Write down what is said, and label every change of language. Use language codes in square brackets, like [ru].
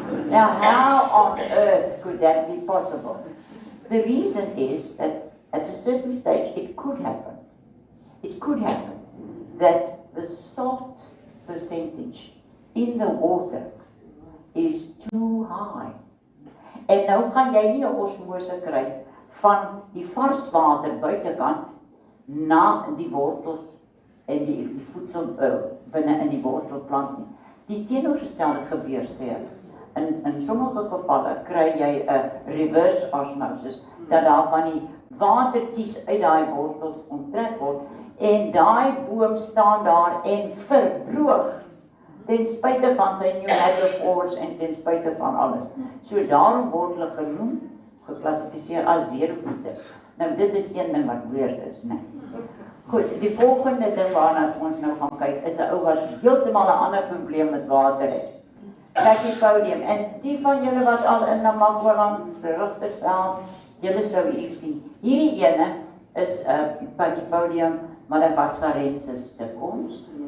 [en] Now how on earth could that be possible? The reason is that at a certain stage it could happen. It could happen that the salt percentage in the water is too high. [af] En nou gaan jy nie 'n osmose kry van die vars water buitekant na die wortels en die voedsel binne in die wortelplant nie. Die teenoorgestelde gebeur, sê hulle. In sommige gevalle kry jy 'n reverse osmosis, dat daar van die watertjies uit daai wortels onttrek word, en daai boom staan daar en verdroog, ten spyte van sy new hydrophores en ten spyte van alles. So daarom word hulle genoem, geklassifiseer as xerofiete. Nou dit is een ding wat weird is, né? Goed, die volgende ding waarna ons nou gaan kyk, is 'n ou wat heeltemal 'n ander probleem met water het. Pachypodium, en die van julle wat al in Namakwaland Richtersveld, julle sou hier sien. Hierdie ene is Pachypodium madagaskarensis te ons.